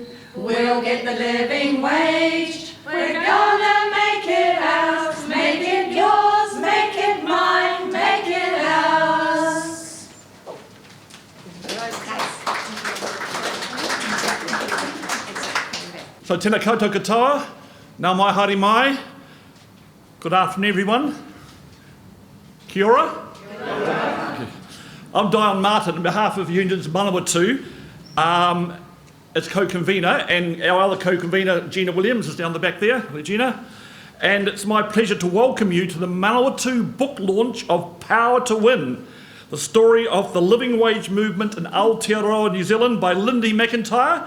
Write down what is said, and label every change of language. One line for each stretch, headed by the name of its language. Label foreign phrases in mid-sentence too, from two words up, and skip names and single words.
English: We'll get the living wage. We're gonna make it ours, make it yours, make it mine, make it ours.
Māori: So tēnā koutou katoa, nā mai haere mai.
English: Good afternoon everyone.
Māori: Kia ora.
English: I'm Dion Martin on behalf of Unions Manawatū as Co-Convenor, and our other Co-Convenor, Gina Williams, is down the back there. Gina. And it's my pleasure to welcome you to the Manawatū book launch of Power to Win, the story of the living wage movement in Aotearoa New Zealand by Lyndy McIntyre.